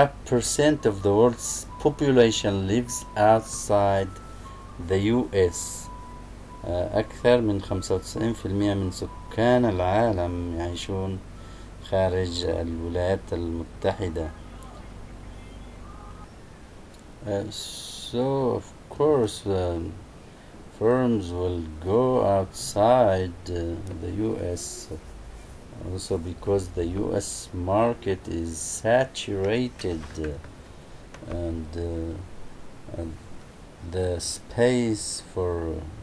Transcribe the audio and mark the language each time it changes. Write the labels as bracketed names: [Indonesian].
[English] 95% of the world's population lives outside the US. [Arabic] أكثر من 95% من سكان العالم يعيشون خارج الولايات المتحدة. [English] So of course firms will go outside the US also because the US market is saturated and the space for